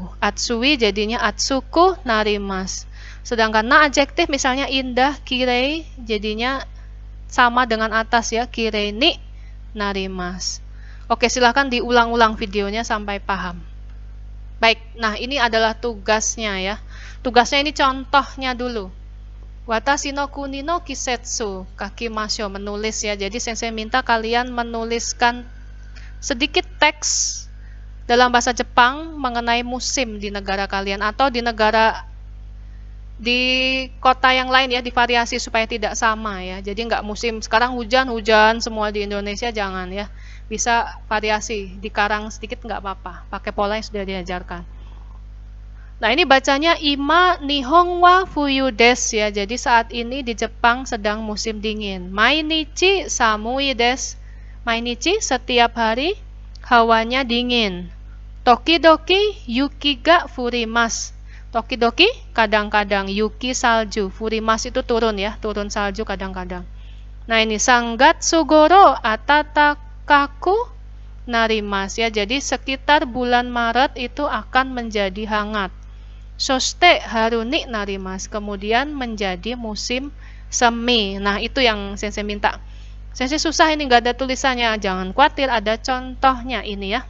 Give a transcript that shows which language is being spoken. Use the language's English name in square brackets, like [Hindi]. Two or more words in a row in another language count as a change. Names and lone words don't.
[Indonesian] Atsui jadinya [Japanese] 暑くなります. [Indonesian] Sedangkan na adjektif misalnya indah, kirei, jadinya sama dengan atas ya, [Japanese] きれいになります. [Indonesian] Oke, silahkan diulang-ulang videonya sampai paham. Baik, nah ini adalah tugasnya ya. Tugasnya ini contohnya dulu. [Japanese] 私の国の季節書きましょう, [Indonesian] menulis ya. Jadi sensei minta kalian menuliskan sedikit teks dalam bahasa Jepang mengenai musim di negara kalian atau di kota yang lain ya, divariasi supaya tidak sama ya. Jadi nggak musim sekarang hujan semua di Indonesia, jangan ya. Bisa variasi, dikarang sedikit nggak apa-apa, pakai pola yang sudah diajarkan. Nah, ini bacanya [Japanese] 今日本は冬です [Indonesian] ya. Jadi saat ini di Jepang sedang musim dingin. [Japanese] 毎日寒いです. [Indonesian] Mainichi setiap hari hawanya dingin. [Japanese] 時々雪が降ります. [Indonesian] Tokidoki kadang-kadang, yuki salju, furimasu itu turun ya, turun salju kadang-kadang. Nah, ini [Japanese] 三月ごろ暖かくなります ya. [Indonesian] Jadi sekitar bulan Maret itu akan menjadi hangat. [Japanese] そして春になります, [Indonesian] kemudian menjadi musim semi. Nah, itu yang sensei minta. Sensei susah ini, nggak ada tulisannya, jangan khawatir, ada contohnya ini ya.